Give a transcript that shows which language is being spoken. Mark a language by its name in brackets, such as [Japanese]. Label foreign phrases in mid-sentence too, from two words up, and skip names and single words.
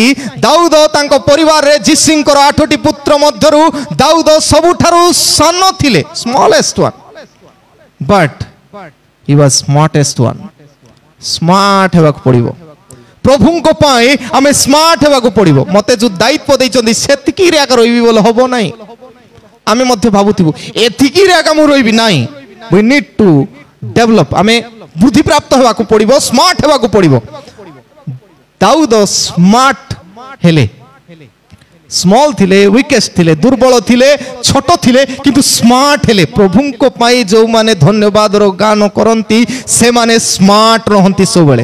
[Odia] ଦାଉଦ ତାଙ୍କ ପରିବାରରେ ଯିସିଙ୍କର 8ଟି ପୁତ୍ର ମଧ୍ୟରୁ ଦାଉଦ ସବୁଠାରୁ ସାନ ଥିଲେ, [English] smallest one, but he was smartest one. [Odia] ସ୍ମାର୍ଟ ହେବାକୁ ପଡିବ ପ୍ରଭୁଙ୍କ ପାଇଁ, ଆମେ ସ୍ମାର୍ଟ ହେବାକୁ ପଡିବ। ମତେ ଯୋଉ ଦାୟିତ୍ୱ ଦେଇଛନ୍ତି ସେତିକିରେ ଆକା ରହିବି ବୋଲେ ହବ ନାହିଁ। ଆମେ ମଧ୍ୟ ଭାବୁଥିବୁ ଏତିକିରେ ଆକା ମୁଁ ରହିବି, ନାହିଁ। [English] we need to develop, [Odia] ଆମେ ବୁଦ୍ଧିପ୍ରାପ୍ତ ହେବାକୁ ପଡିବ, ସ୍ମାର୍ଟ ହେବାକୁ ପଡିବ। ଦାଉଦ ସ୍ମାର୍ଟ ହେଲେ, ସ୍ମଲ୍ ଥିଲେ, ୱିକେଷ୍ଟ ଥିଲେ, ଦୁର୍ବଳ ଥିଲେ, ଛୋଟ ଥିଲେ, କିନ୍ତୁ ସ୍ମାର୍ଟ ହେଲେ। ପ୍ରଭୁଙ୍କ ପାଇଁ ଯେଉଁମାନେ ଧନ୍ୟବାଦର ଗାନ କରନ୍ତି ସେମାନେ ସ୍ମାର୍ଟ ରହନ୍ତି ସବୁବେଳେ।